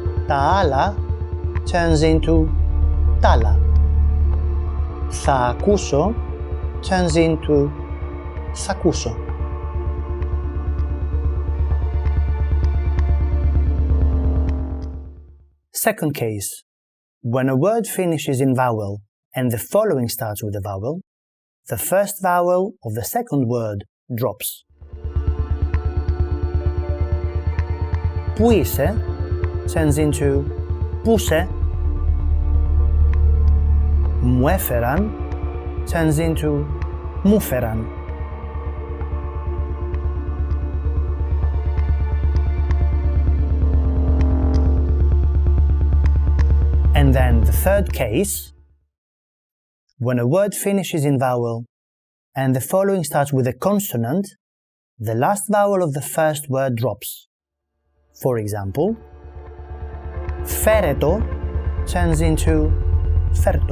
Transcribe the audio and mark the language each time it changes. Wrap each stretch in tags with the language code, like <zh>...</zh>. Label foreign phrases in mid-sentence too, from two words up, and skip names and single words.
<el>Τα άλλα</el> <en>turns into</en> <el>τ' άλλα. Θα ακούσω</el> <en>turns into</en> <el>θα ακούσω.</el> <en>Second case. When a word finishes in vowel and the following starts with a vowel, the first vowel of the second word drops.</en> <el>Πού είσαι</el> <en>turns into</en> <el>πούσε. Μου έφεραν</el> <en>turns into</en> <el>μου φέραν.</el> <en>And then the third case, when a word finishes in vowel and the following starts with a consonant, the last vowel of the first word drops. For example, φέρετο turns into φέρτο.</en>